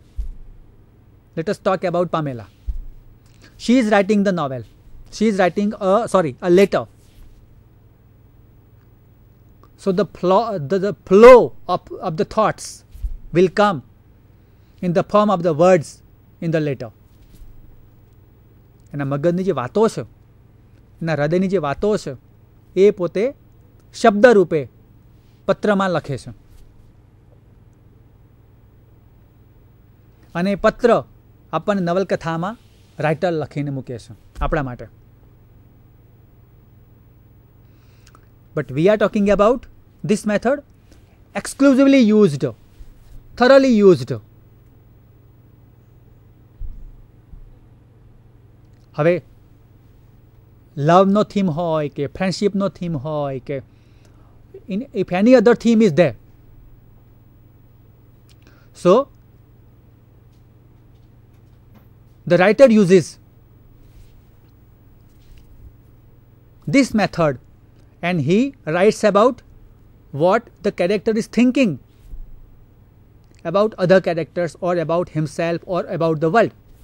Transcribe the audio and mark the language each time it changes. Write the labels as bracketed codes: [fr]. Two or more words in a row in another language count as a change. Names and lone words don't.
[en] Let us talk about Pamela. She is writing the novel. She is writing a letter. So the flow of the thoughts will come in the form of the words in the letter. [gu] એના મગજની જે વાતો છે, એના હૃદયની જે વાતો છે, એ પોતે શબ્દ રૂપે પત્રમાં લખે છે. અને પત્ર આપણને નવલકથામાં રાઇટર લખીને મૂકે છે આપણા માટે. [en] But we are talking about this method exclusively used, thoroughly used. [gu] હવે લવનો થીમ હોય કે ફ્રેન્ડશિપનો થીમ હોય કે [en] if any other theme is there, so the writer uses this method and he writes about what the character is thinking about other characters or about himself or about the world.